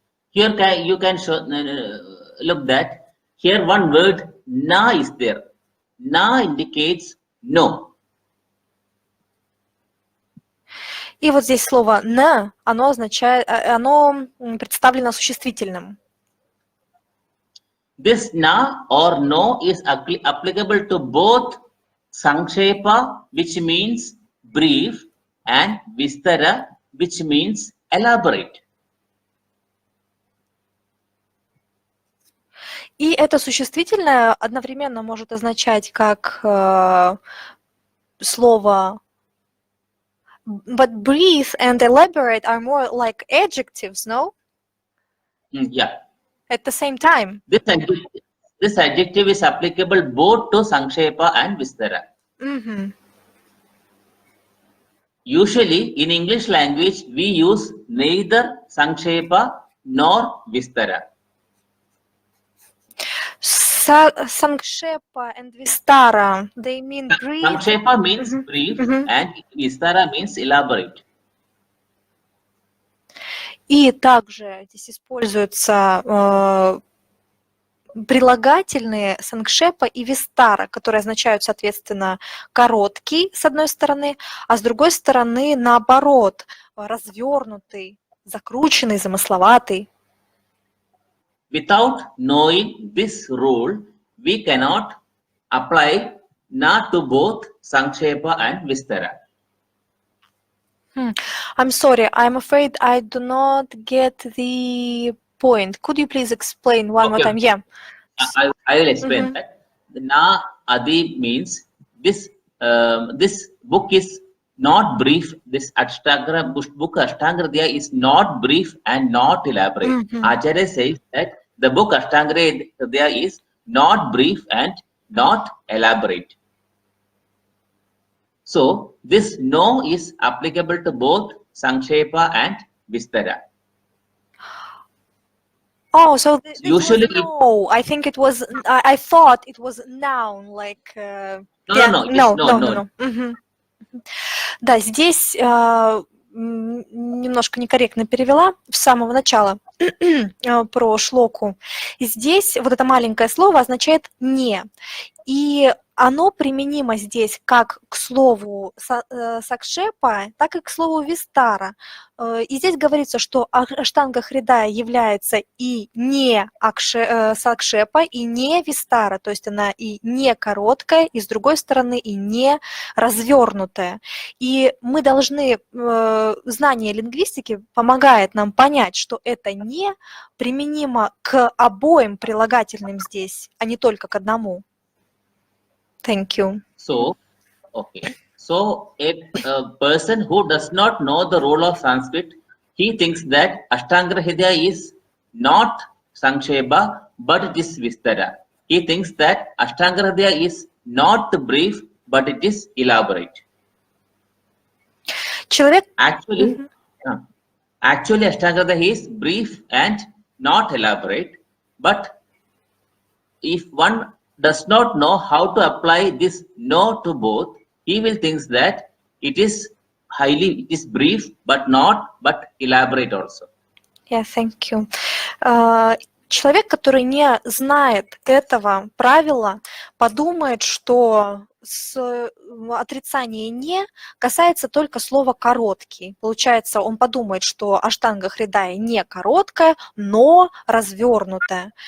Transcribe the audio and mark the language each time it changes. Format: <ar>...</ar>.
<en>Here you can look that here one word na is there. Na indicates no.</en> <ru>И вот здесь слово «на», оно представлено существительным.</ru> <en>This na or no is applicable to both sankshepa, which means brief, and vistara, which means elaborate.</en> <ru>И это существительное одновременно может означать как слово</ru> <en>but brief and elaborate are more like adjectives, no? Yeah. At the same time. This adjective is applicable both to sankshepa and vistara. Mm-hmm. Usually in English language we use neither sankshepa nor vistara. Sankshepa and Vistara, they mean brief. Sankshepa means brief and Vistara means elaborate.</en> <ru>И также здесь используются прилагательные санкшепа и вистара, которые означают, соответственно, короткий, с одной стороны, а с другой стороны, наоборот, развернутый, закрученный, замысловатый.</ru> <en>Without knowing this rule, we cannot apply na to both sankshepa and vistara. I'm sorry, I'm afraid I do not get the point. Could you please explain one more time? Yeah. I will explain that. The na adi means this book is not brief. This book Ashtanga Hridaya is not brief and not elaborate. Acharya says that the book Ashtanga Hridaya is not brief and not elaborate. So this no is applicable to both sankshepa and vistara. Oh, so this usually was no. I think it was. I thought it was noun, like. No.</en> <ru>Да, здесь немножко некорректно перевела с самого начала про шлоку. Здесь вот это маленькое слово означает «не». И оно применимо здесь как к слову сакшепа, так и к слову вистара. И здесь говорится, что Аштанга Хридая является и не сакшепа, и не вистара, то есть она и не короткая, и с другой стороны и не развернутая. И мы должны, знание лингвистики помогает нам понять, что это не применимо к обоим прилагательным здесь, а не только к одному.</ru> <en>Thank you. So, okay. So, a person who does not know the role of Sanskrit, he thinks that Ashtanga Hridaya is not Sankshepa, but it is Vistara. He thinks that Ashtanga Hridaya is not brief, but it is elaborate. Actually, Ashtanga Hridaya is brief and not elaborate, but if one does not know how to apply this no to both, he will think that it is brief but elaborate also. Yeah, thank you.</en> <ru>Человек, который не знает этого правила, подумает, что отрицание «не» касается только слова «короткий». Получается, он подумает, что Аштанга Хридая не короткая, но развернутая.</ru>